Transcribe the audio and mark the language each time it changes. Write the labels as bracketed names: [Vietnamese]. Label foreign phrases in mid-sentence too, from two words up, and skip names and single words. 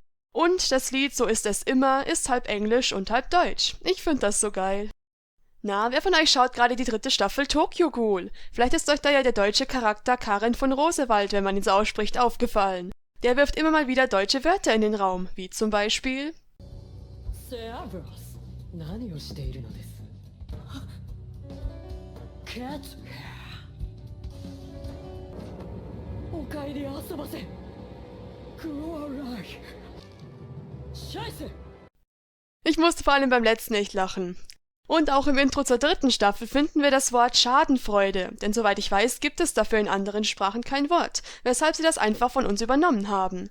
[German] Und das Lied So ist es immer ist halb Englisch und halb Deutsch. Ich finde das so geil. Na, wer von euch schaut gerade die 3. Staffel Tokyo Ghoul? Vielleicht ist euch da ja der deutsche Charakter Karen von Rosewald, wenn man ihn so ausspricht, aufgefallen. Der wirft immer mal wieder deutsche Wörter in den Raum, wie zum Beispiel: Servus. [Japanese] 何をしているのです? [English] Cat hair. [Japanese] おかえり遊ばせ. [German] Glorreich. Scheiße. Ich musste vor allem beim letzten echt lachen. Und auch im Intro zur 3. Staffel finden wir das Wort Schadenfreude, denn soweit ich weiß, gibt es dafür in anderen Sprachen kein Wort, weshalb sie das einfach von uns übernommen haben.